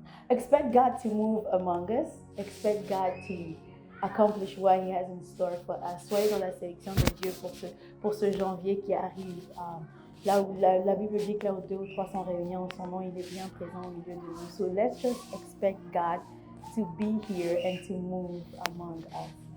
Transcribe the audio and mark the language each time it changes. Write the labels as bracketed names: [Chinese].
[English] Expect God to move among us. Expect God to accomplish what He has in store for us. [French] Soyez dans la sélection de Dieu pour ce janvier qui arrive. Là où la Bible dit que là où 2 ou 3 sont réunis en son nom, il est bien présent au milieu de nous. [English] So let's just expect God to be here and to move among us.